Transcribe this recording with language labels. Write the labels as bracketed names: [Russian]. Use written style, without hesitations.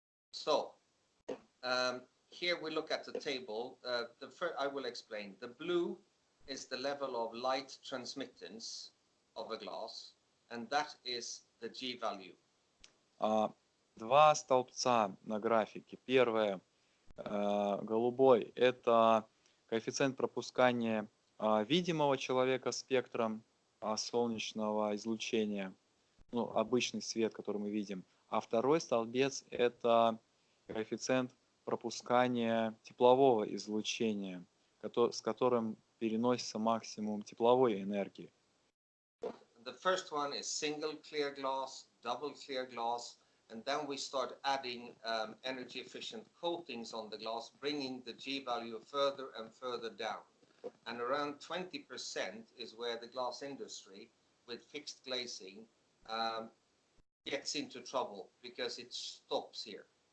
[English] So, here we look at the table. I will explain. The blue is the level of light transmittance of a glass, and that is the G value. [Russian] Два столбца на графике. Первое, голубой, это коэффициент пропускания видимого человека спектром солнечного излучения, ну, обычный свет, который мы видим. А второй столбец – это коэффициент пропускания теплового излучения, с которым переносится максимум тепловой энергии. [English] The first one is single clear glass, double clear glass, and then we start adding energy efficient coatings on the glass, bringing the G value further and further down. And around 20% is where the glass industry, with fixed glazing, gets into trouble because it stops here.